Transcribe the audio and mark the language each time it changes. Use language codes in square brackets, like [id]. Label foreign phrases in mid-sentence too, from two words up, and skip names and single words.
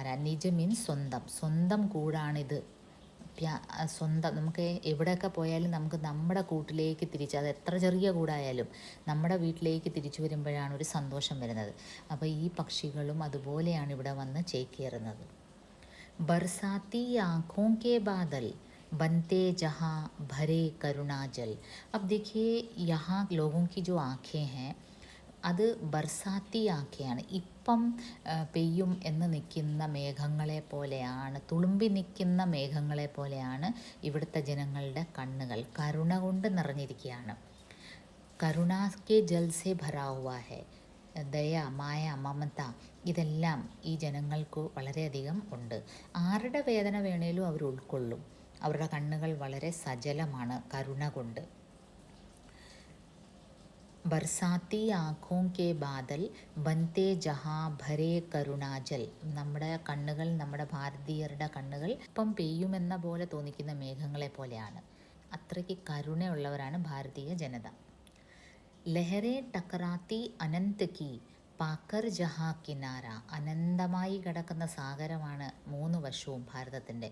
[ml] നിജ മീൻസ് സ്വന്തം, സ്വന്തം കൂടാണിത്. സ്വന്തം, നമുക്ക് എവിടെയൊക്കെ പോയാലും നമുക്ക് നമ്മുടെ കൂട്ടിലേക്ക് തിരിച്ച്, അത് എത്ര ചെറിയ കൂടായാലും നമ്മുടെ വീട്ടിലേക്ക് തിരിച്ചു വരുമ്പോഴാണ് ഒരു സന്തോഷം വരുന്നത്. അപ്പോൾ ഈ പക്ഷികളും അതുപോലെയാണ് ഇവിടെ വന്ന് ചേക്കേറുന്നത്. [hi] बरसाती आँखों के बादल बनते जहाँ भरे करुणा जल. अब देखिए यहाँ लोगों की जो आँखें हैं [ml] അത് ബർസാത്തി ആഖയാണ്. ഇപ്പം പെയ്യും എന്ന് നിൽക്കുന്ന മേഘങ്ങളെ പോലെയാണ്, തുളുമ്പി നിൽക്കുന്ന മേഘങ്ങളെ പോലെയാണ് ഇവിടുത്തെ ജനങ്ങളുടെ കണ്ണുകൾ. കരുണ കൊണ്ട് നിറഞ്ഞിരിക്കുകയാണ്. [hi] करुणा के जल से भरा हुआ है. [ml] ദയ, മായ, മമത, ഇതെല്ലാം ഈ ജനങ്ങൾക്ക് വളരെയധികം ഉണ്ട്. ആരുടെ വേദന വേണേലും അവർ ഉൾക്കൊള്ളും. അവരുടെ കണ്ണുകൾ വളരെ സജലമാണ് കരുണ കൊണ്ട്. [hi] बरसाती आँखों के बादल बनते जहाँ भरे करुणाजल. [ml] നമ്മുടെ കണ്ണുകൾ, നമ്മുടെ ഭാരതീയരുടെ കണ്ണുകൾ ഇപ്പം പെയ്യുമെന്ന പോലെ തോന്നിക്കുന്ന മേഘങ്ങളെ പോലെയാണ്. അത്രയ്ക്ക് കരുണയുള്ളവരാണ് ഭാരതീയ ജനത. [hi] लहरें टकराती अनंत की, पाकर जहाँ किनारा, [ml] അനന്തമായി കിടക്കുന്ന സാഗരമാണ് മൂന്ന് വശവും ഭാരതത്തിൻ്റെ.